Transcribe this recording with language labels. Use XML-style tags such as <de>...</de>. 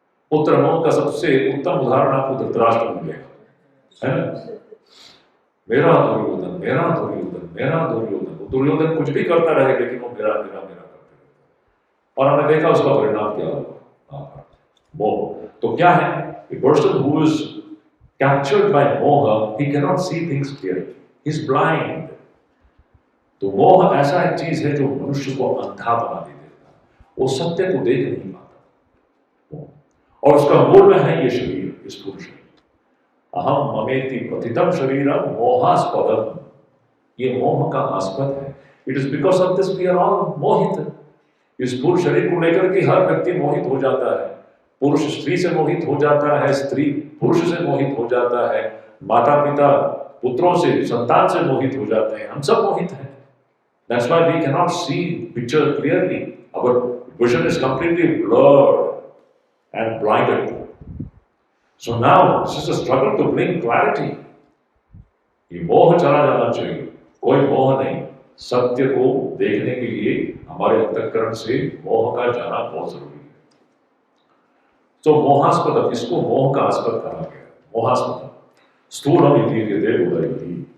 <hi>पुत्र मोह का सबसे उत्तम उदाहरण आपको धृतराष्ट्र में मिलेगा, है ना? मेरा दुर्योधन, मेरा दुर्योधन, मेरा दुर्योधन। दुर्योधन कुछ भी करता रहे, लेकिन वो मेरा मेरा मेरा करते रहते। और हमने देखा उसका परिणाम क्या हुआ, मोह। तो क्या है?</hi> <en>A person who is captured by moha, he cannot see things clearly. He is blind.</en> <hi>तो मोह ऐसा एक चीज है जो मनुष्य को अंधा बना देता है। वो सत्य को देख नहीं पाता। और उसका मूल में है ये शरीर, इस स्थूल शरीर।</hi> <sa>अहम ममेति प्रतितम शरीरम मोहास्पदम।</sa> <hi>ये मोह का आस्पद है। It is because of this we are all मोहित। इस स्थूल शरीर को लेकर के हर व्यक्ति मोहित हो जाता है। पुरुष स्त्री से मोहित हो जाता है, स्त्री पुरुष से मोहित हो जाता है, माता पिता पुत्रों से, संतान से मोहित हो जाते हैं। हम सब मोहित हैं।</hi> <en>That's why we cannot see picture clearly. Our vision is completely blurred and blinded. So now this is a struggle to bring clarity.</en> <hi>ये मोह चला जाना चाहिए, कोई मोह नहीं। सत्य को देखने के लिए हमारे अंतःकरण से मोह का जाना बहुत जरूरी है। तो मोहास्पद, इसको मोह का आस्पद कहा गया।</hi> <sa>मोहास्पद स्थूलम इति यदे उदयति।</sa>